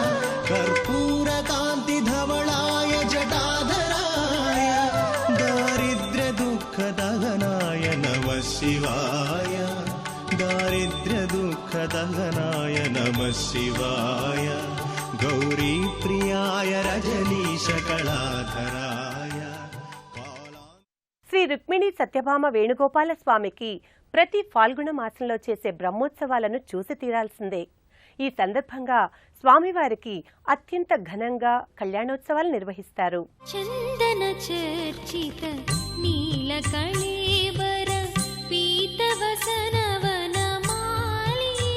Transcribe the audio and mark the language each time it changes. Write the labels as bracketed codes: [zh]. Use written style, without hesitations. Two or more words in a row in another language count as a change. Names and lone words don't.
[sa] कर्पूरकान्तिधवलाय जटाधराय दारिद्र्यदुःखदहनाय नमः शिवाय दारिद्र्यदुःखदहनाय नमः शिवाय गौरीप्रियाय रजनीशकलाधराय. [te] శ్రీ రుక్మిణి సత్యభామ వేణుగోపాల స్వామికి ప్రతి ఫాల్గుణ మాసంలో చేసే బ్రహ్మోత్సవాలను చూసి తీరాల్సిందే. ఈ సందర్భంగా స్వామివారికి అత్యంత ఘనంగా కళ్యాణోత్సవాలు నిర్వహిస్తారు. [sa] చందన చర్చిత నీల కళేబర పీతవసనవన మాలి